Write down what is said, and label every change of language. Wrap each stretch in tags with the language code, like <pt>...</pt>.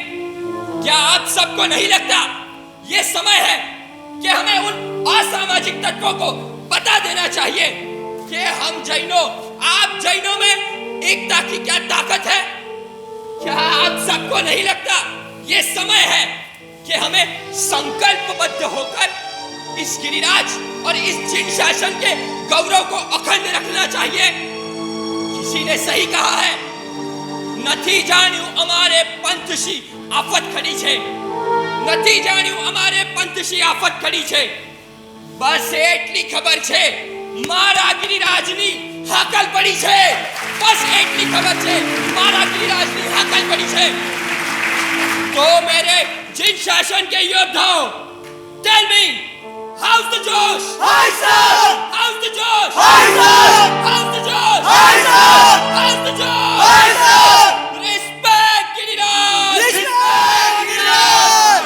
<hi>क्या आप सबको नहीं लगता ये समय है कि हमें उन असामाजिक तत्वों को बता देना चाहिए कि हम जैनों, आप जैनों में एकता की क्या ताकत है? क्या आप सबको नहीं लगता ये समय है कि हमें संकल्पबद्ध होकर इस गिरिराज और इस जिन शासन के गौरव को अखंड रखना चाहिए? किसी ने सही कहा है,</hi> <gu>નથી જાણ્યું અમારે પંથશી આફત ખડી છે, નથી જાણ્યું અમારે પંથશી આફત ખડી છે. બસ એટલી ખબર છે મારા ગિરિરાજની હાકલ પડી છે. બસ એટલી ખબર છે મારા ગિરિરાજની હાકલ પડી છે.</gu> <hi>तो मेरे जिन शासन के योद्धाओं,</hi> <en>tell me, how's the</en> <hi>जोश?</hi> <en>Hi sir! How's the जोश? Hi sir! How's the जोश? Hi sir! How's the जोश? Hi sir! Respect Giriraj! Respect Giriraj!</en>